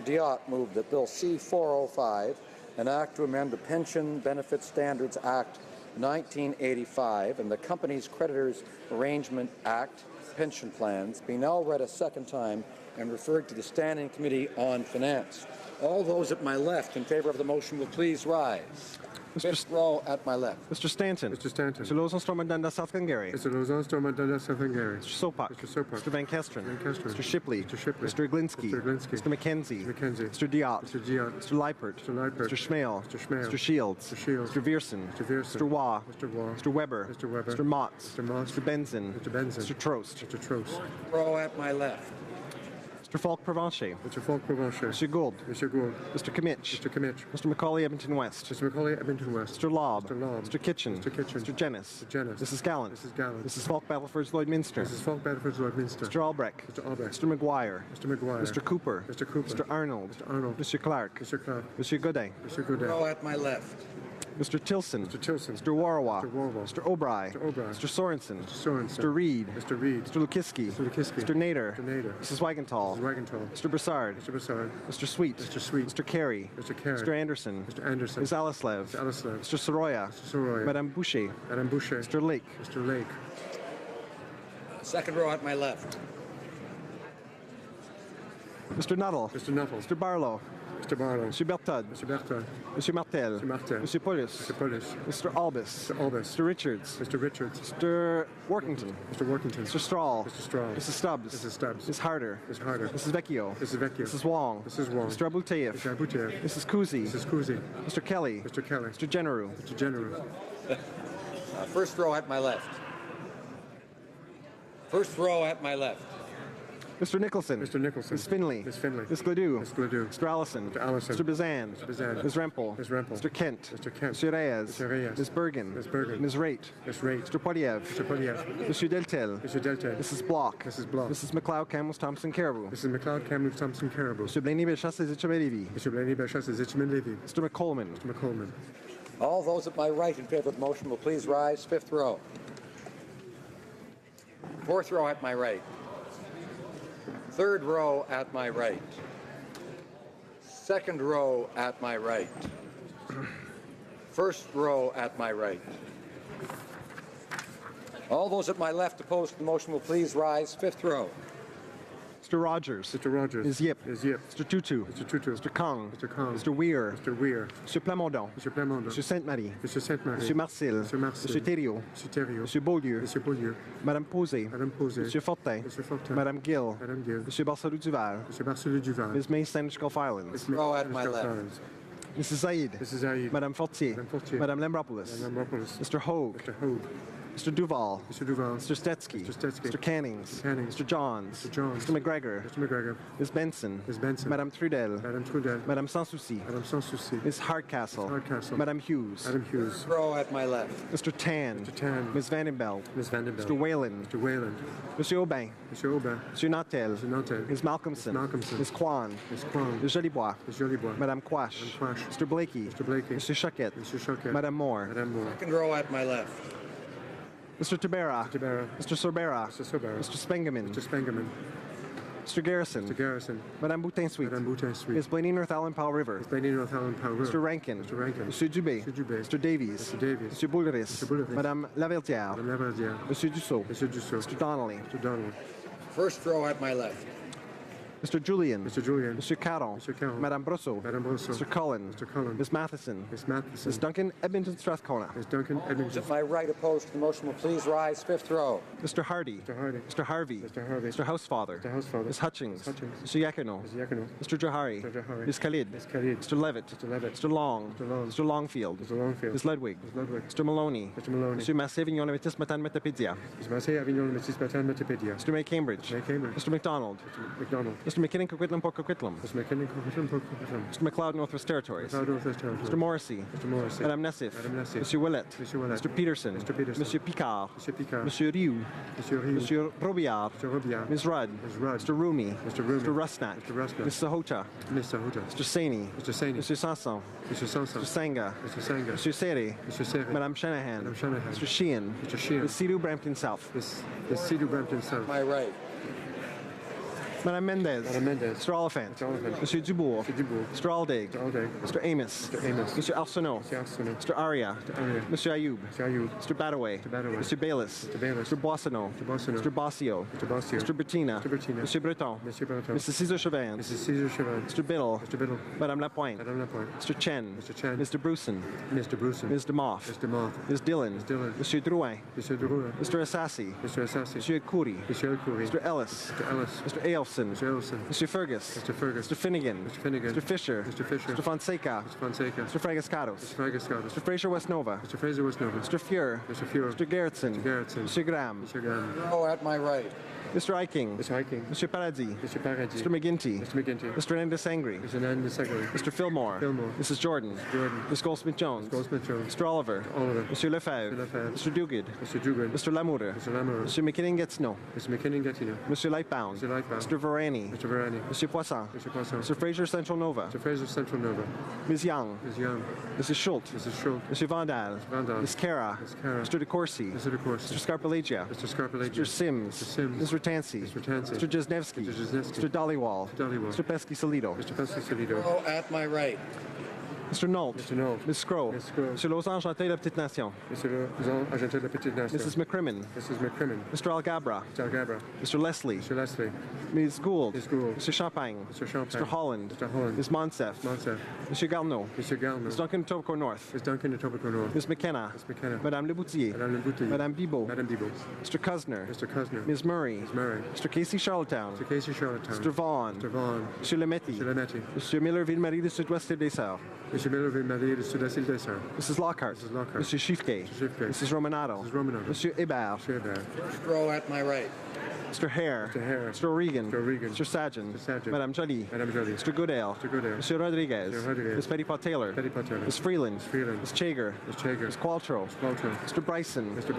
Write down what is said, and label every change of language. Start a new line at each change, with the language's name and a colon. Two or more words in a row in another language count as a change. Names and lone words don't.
English: Diot, moved that Bill C-405, an act to amend the Pension Benefit Standards Act 1985 and the Companies Creditors Arrangement Act pension plans be now read a second time and referred to the Standing Committee on Finance. All those at my left in favor of the motion will please rise. Fifth row at my left. Mr. Stanton. Mr. Stanton. Mr. Lozon-Stormodanda South Glengarry. Mr. Lozon-Stormodanda South Glengarry. Mr. Sopak. Mr. Sopak. Mr. Van Kesteren. Van Kesteren. Mr. Shipley. Mr. Shipley. Mr. Iglinsky. Mr. Iglinsky. Mr. McKenzie. Mr. McKenzie. Mr. Diot. Mr. Diot. Mr. Leipert. Mr. Leipert. Mr. Schmale. Mr. Schmale. Mr. Shields. Mr. Shields. Mr. Viersen. Mr. Viersen. Mr. Waugh. Mr. Waugh. Mr. Weber. Mr. Weber. Mr. Motz. Mr. Motz. Mr. Benson. Mr. Benson. Mr. Trost. Mr. Trost. Row at my left. Mr. Falk Provencher. Mr. Falk Provencher. Mr. Gould. Mr. Gould. Mr. Kimmich. Mr. Kimmich. Mr. Macaulay Edmonton West. Mr. Macaulay Edmonton West. Mr. Lobb. Mr. Lobb. Mr. Kitchen. Mr. Kitchen. Mr. Jennis. Mr. Jennis. Mrs. Gallant. Mrs. Gallant. Mrs. Falk Battleford's Lloydminster. Mrs. Falk Battleford's Lloydminster. Mr. Albrecht. Mr. Albrecht. Mr. McGuire. Mr. McGuire. Mr. Cooper. Mr. Cooper. Mr. Arnold. Mr. Arnold. Mr. Clark. Mr. Clark. Mr. Godet. Mr. Godet. Row at my left. Mr. Tilson. Mr. Tilson. Mr. Warawa. Mr. Warwa. Mr. O'Bry. Mr. O'Bry. Mr. Sorensen. Mr. Sorensen. Mr. Reed. Mr. Reed. Mr. Lukiski. Mr. Lukiski. Mr. Nader. Mr. Nader. Mrs. Wagenthal. Mrs. Wagenthal. Mr. Broussard. Mr. Broussard. Mr. Sweet. Mr. Sweet. Mr. Carey. Mr. Carey. Mr. Anderson. Mr. Anderson. Ms. Alislev. Mr. Alislev. Mr. Soroya. Mr. Soroya. Madame Boucher. Madame Boucher. Mr. Lake. Mr. Lake. Second row at my left. Mr. Nuttall. Mr. Nuttall. Mr. Barlow. Mr. Barlow. Mr. Bertod. Mr. Berthold. Mr. Martel. Mr. Martel. Mr. Paulus. Mr. Paulus. Mr. Albus. Mr. Albus. Mr. Richards. Mr. Richards. Mr. Workington. Mr. Workington. Mr. Strahl. Mr. Strahl. Mrs. Stubbs. Mrs. Stubbs. Ms. Harder. Ms. Harder. Mrs. Vecchio. Mrs. Vecchio. Mrs. Wong. Mrs. Wong. Mr. Abouteyev. Mr. Abouteyev. Mrs. Kuzi. Mrs. Kuzi. Mr. Kelly. Mr. Kelly. Mr. Generou. Mr. General. First row at my left. First row at my left. Mr. Nicholson. Mr. Nicholson. Ms. Finley. Ms. Finley. Ms. Gledoux. Ms. Gledoux. Mr. Allison. Mr. Allison. Mr. Bazan. Mr. Bazan. Ms. Rempel. Ms. Rempel. Mr. Kent. Mr. Kent. Mr. Reyes. Mr. Reyes. Ms. Bergen. Ms. Bergen. Ms. Raitt. Ms. Raitt. Mr. Poiliev. Mr. Poliev. Monsieur Deltel. Mr. Deltel. Mrs. Block. Mrs. Block. Mrs. McLeod Campbell Thompson Caribou. Mrs. McLeod Campbell Thompson Caribou. Mr. Blaney Belchas Les Echemelevy. Mr. Blaney Belchas Les Echemelevy. Mr. McColman. Mr. McColman. All those at my right in favor of the motion will please rise. Fifth row. Fourth row at my right. Third row at my right. Second row at my right. First row at my right. All those at my left opposed to the motion will please rise. Fifth row. Mr. Rogers. Mr. Rogers. Ms. Yip. Ms. Yip. Mr. Tutu. Mr. Tutu. Mr. Kong. Mr. Kong. Mr. Weir. Mr. Weir. Mr. Plamondon. Mr. Plamondon. Mr. Sainte-Marie. Mr. Sainte-Marie. Monsieur Marcel. Monsieur Marcel. Monsieur Thériault. Monsieur Thériault. Monsieur Beaulieu. Monsieur Beaulieu. Madame Posé. Madame Posé. Monsieur Fortin. Monsieur Fortin. Madame Gill. Madame Gill. Monsieur Barcelou Duval. Monsieur Barcelou Duval. Ms. May Standish Gulf Islands. Row at my left. Mrs. Zaid. Mrs. Zaid. Madame Fortier. Madame Fortier. Madame Lambropoulos. Madame Lambropoulos. Mr. Hogue. Mr. Hogue. Mr. Duval. Mr. Duval. Mr. Stetsky. Mr. Stetsky. Mr. Cannings. Mr. Cannings. Mr. Johns. Mr. Johns. Mr. McGregor. Mr. McGregor. Ms. Benson. Ms. Benson. Madame Trudel. Madame Trudel. Madame Sans Souci. Madame Sans Souci. Ms. Hardcastle. Ms. Hardcastle. Madame Hughes. Madame Hughes. Row at my left. Mr. Tan. Mr. Tan. Ms. Vandenbelt. Ms. Vandenbelt. Mr. Whalen. Mr. Whalen. Monsieur Aubin. Monsieur Aubin. Monsieur Nantel. Mr. Nantel. Ms. Malcolmson. Ms. Malcolmson. Ms. Kwan. Ms. Kwan. Ms. Jolibois. Ms. Jolibois. Madame Quash. Madame Quash. Mr. Blakey. Mr. Blakey. Monsieur Choquette. Monsieur Choquette. Madame Moore. Madame Moore. Second row at my left. Mr. Tabera. Mr. Tabera. Mr. Sorbera. Mr. Sobera. Mr. Spengeman. Mr. Spengeman. Mr. Garrison. Mr. Garrison. Madame Boutin-Sweet. Madame Boutin-Sweet. Ms. Blaney North Allen Powell River. Ms. Blaney North Allen Powell River. Mr. Rankin. Mr. Rankin. Monsieur Dubé. Mr. Dubé. Mr. Davies. Mr. Davies. Monsieur Boulris. Mr. Boulris. Madame Laverdière. Madame Laverdière. Monsieur Dussault. Monsieur Dussault. Mr. Donnelly. Mr. Donald. First row at my left. Mr. Julian. Mr. Caron. Madame Brosseau. Mr. Cullen. Ms. Matheson. Ms. Duncan Edmonton Strathcona. At my right, opposed to the motion, will please rise. Fifth row. Mr. Hardy. Mr. Harvey. Mr. Housefather. Ms. Hutchings. Mr. Yakino. Mr. Johari. Ms. Khalid. Mr. Levitt. Mr. Long. Mr. Longfield. Ms. Ludwig. Mr. Maloney. Mr. Massé Avignon Métis Matan Metapedia. Mr. May Cambridge. Mr. McDonald. Mr. McKinnon Coquitlam Port Coquitlam. Mr. McLeod Northwest Territories. Mr. Morrissey. Madame Nessif. Mr. Willett. Mr. Peterson. Monsieur Picard. Monsieur Rioux. Monsieur Robillard. Ms. Rudd. Mr. Rumi. Mr. Rusnak. Ms. Sahota. Mr. Saini. Mr. Sanson. Mr. Sanga. Mr. Seri. Madame Shanahan. Mr. Sheehan. Ms. Sidhu Brampton South. My right. Madame Mendez. Mr. Oliphant. Monsieur Dubourg. Mr. Aldig. Mr. Amos. Mr. Arsenault. Mr. Aria. Mr. Ayoub. Mr. Badaway. Mr. Bayless. Mr. Boissonneau. Mr. Bossio. Mr. Bettina. Mr. Breton. Mrs. Cesar Chauvin. Mr. Biddle. Madame Lapointe. Mr. Chen. Mr. Bruson. Ms. DeMoff. Ms. Dillon. Mr. Drouin. Mr. Assassi. Mr. Khoury. Mr. Ellis. Mr. Ailson. Mr. Fergus. Mr. Finnegan. Mr. Fisher. Mr. Fonseca. Mr. Fragascados. Mr. Fraser West Nova. Mr. Fuhr. Mr. Gerritsen. Mr. Graham. Oh, at my right. Mr. Eiking. Mr. Paradis. Mr. McGinty. Mr. Hernandez Sangri. Mr. Fillmore. Mrs. Jordan. Ms. Goldsmith-Jones. Mr. Oliver. Mr. Lefebvre. Mr. Duguid. Mr. Lamour. Mr. McKinnon-Gatineau. Mr. Lightbound. Mr. Varani. Mr. Poisson. Mr. Fraser Central Nova. Ms. Young. Mrs. Schultz. Mr. Vandal. Ms. Kara. Mr. DeCourcy. Mr. Scarpalagia. Mr. Sims. Mr. Tansey. Mr. Jesnevsky. Mr. Dhaliwal. Mr. Pesky-Salido. Oh, at my right. Mr. Nault. Ms. Scrow. Mr. Lausanne Chanté de la Petite Nation. Mrs. McCrimmon. Mr. Algabra. Mr. Leslie. Ms. Gould. Mr. Champagne. Mr. Holland. Ms. Monsef. Mr. Garneau. Ms. Duncan Etobicoke North. Ms. McKenna. Madame Leboutier. Madame Bibeau. Mr. Cuzner. Ms. Murray. Mr. Casey Charlottetown. Mr. Vaughan. Mr. Lemetti. Mr. Miller Ville-Marie de Sud-Ouest des Sœurs. Mrs. Lockhart. Mr. Schiffke. Mrs. Romanato. Mr. Hebert. Row at my right. Mr. Hare. Mr. O'Regan. Mr. Sajan. Madame Jolie. Mr. Goodale. Mr. Rodriguez. Ms. Petitpot Taylor. Ms. Freeland. Ms. Chager. Ms. Qualtrough. Mr. Bryson.